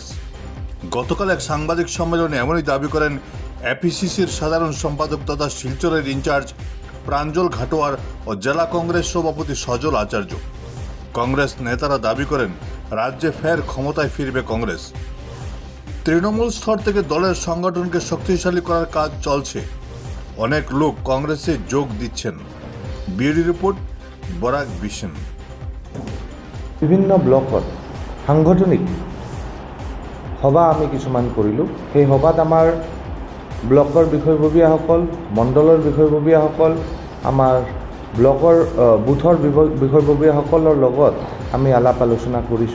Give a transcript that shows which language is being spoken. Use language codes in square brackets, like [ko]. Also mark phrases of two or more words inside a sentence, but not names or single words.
[bn] গতকাল এক সাংবাদিক সম্মেলনে এমনই দাবি করেন এপিসিসির সাধারণ সম্পাদক তথা শিলচরের ইনচার্জ প্রাঞ্জল ঘাটোয়ার ও জেলা কংগ্রেস সভাপতি সজল আচার্য। কংগ্রেস নেতারা দাবি করেন রাজ্যে ফের ক্ষমতায় ফিরবে কংগ্রেস। তৃণমূল স্তর থেকে দলের সংগঠনকে শক্তিশালী করার কাজ চলছে। অনেক লোক কংগ্রেসে যোগ দিচ্ছেন। বিউরো রিপোর্ট বরাক বিশন। [as] বিভিন্ন ব্লকত সাংগঠনিক সভা আমি কিছুমান কৰিলোঁ। সেই সভাত আমাৰ ব্লকৰ বিষয়ববীয়াসকল, মণ্ডলৰ বিষয়ববীয়াসকল, আমাৰ ব্লকৰ বুথৰ বিষয়ববীয়াসকলৰ লগত আমি আলাপ আলোচনা কৰিছোঁ।